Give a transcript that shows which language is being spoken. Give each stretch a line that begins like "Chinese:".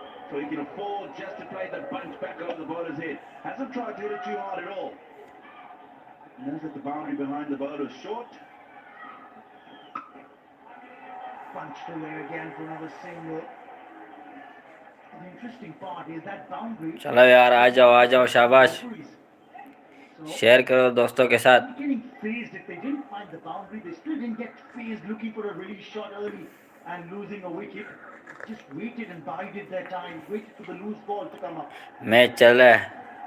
English: So he can afford just to play the bunch back over the bowler's head. Hasn't tried to hit it too hard at all. He knows that the boundary behind the bowler is short. Punched away again for another single. The interesting part is that boundary.
Hindi: चलो यार आ जाओ शाबाश share करो दोस्तों के साथ
English: Getting phased if they didn't find the boundary, they still didn't get phased looking for a release shot early and losing a wicket. Just waited and bided their time, waited for the loose ball to come up.
Hindi: Match चल रहा है